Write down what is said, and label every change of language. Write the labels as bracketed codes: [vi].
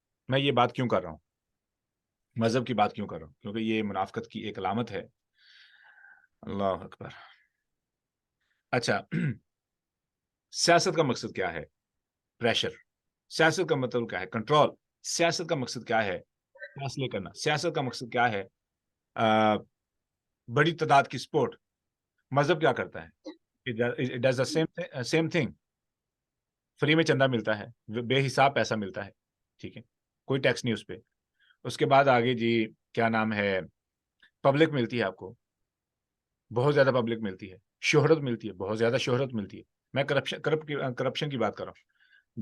[ur] میں یہ بات کیوں کر رہا ہوں، مذہب کی بات کیوں کر رہا ہوں؟ کیونکہ یہ منافقت کی ایک علامت ہے. اللہ اکبر. اچھا سیاست کا مقصد کیا ہے؟ پریشر. سیاست کا مطلب کیا ہے؟ کنٹرول. سیاست کا مقصد کیا ہے؟ فیصلے کرنا. سیاست کا مقصد کیا ہے؟ بڑی تعداد کی سپورٹ. مذہب کیا کرتا ہے؟ [en] It does the same thing. [ur] Free میں چندہ ملتا ہے، بے حساب پیسہ ملتا ہے، ٹھیک ہے، کوئی ٹیکس نہیں اس پہ. اس کے بعد آگے جی کیا نام ہے، پبلک ملتی ہے آپ کو، بہت زیادہ پبلک ملتی ہے، شہرت ملتی ہے، بہت زیادہ شہرت ملتی ہے. میں کرپشن کی بات کر رہا ہوں.